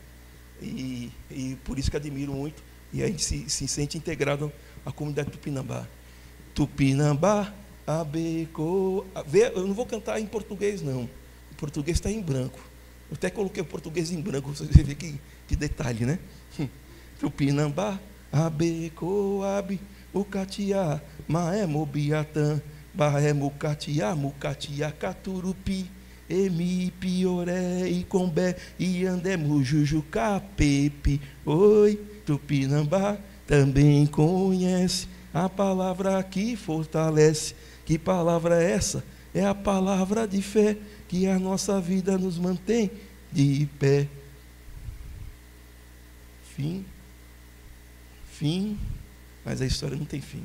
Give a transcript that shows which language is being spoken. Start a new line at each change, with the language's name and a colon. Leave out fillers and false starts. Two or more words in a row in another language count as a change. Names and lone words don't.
Portuguese: E por isso que admiro muito, e a gente se sente integrado à comunidade Tupinambá.
Tupí: Tupinambá, abeco...
Portuguese: Eu não vou cantar em português, não. O português está em branco. Eu até coloquei o português em branco, você vê que detalhe, né?
Tupí: Tupinambá, abeco, abe, ucatiá, maé, mobiatã, baé, mucatiá, mucatiá, caturupi, emi, pioré, icombé, iandé, mujuju, capepe.
Portuguese: Oi, Tupinambá também conhece a palavra que fortalece. Que palavra é essa? É a palavra de fé, que a nossa vida nos mantém de pé. Fim, mas a história não tem fim.